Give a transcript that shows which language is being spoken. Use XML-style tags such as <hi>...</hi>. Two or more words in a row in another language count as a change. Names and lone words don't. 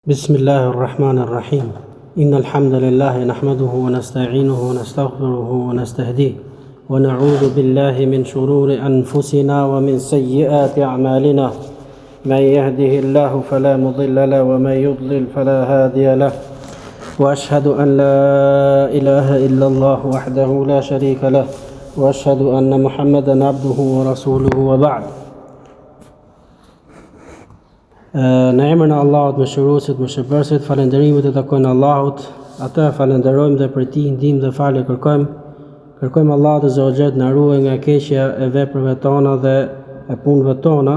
<ar>بسم الله الرحمن الرحيم إن الحمد لله نحمده ونستعينه ونستغفره ونستهديه ونعوذ بالله من شرور أنفسنا ومن سيئات أعمالنا من يهده الله فلا مضل له ومن يضلل فلا هادي له وأشهد أن لا إله إلا الله وحده لا شريك له وأشهد أن محمدا عبده ورسوله وبعد.</ar> <sq>Në emrin e Allahut, mëshiruesit, mëshirbërësit, falënderimet e takojnë Allahut. Atë falenderojmë dhe për tij ndihmë dhe falje kërkojmë. Kërkojmë Allahut</sq> <ar>عز وجل</ar> <sq>na ruaj nga keqja e veprave tona dhe e punëve tona.</sq>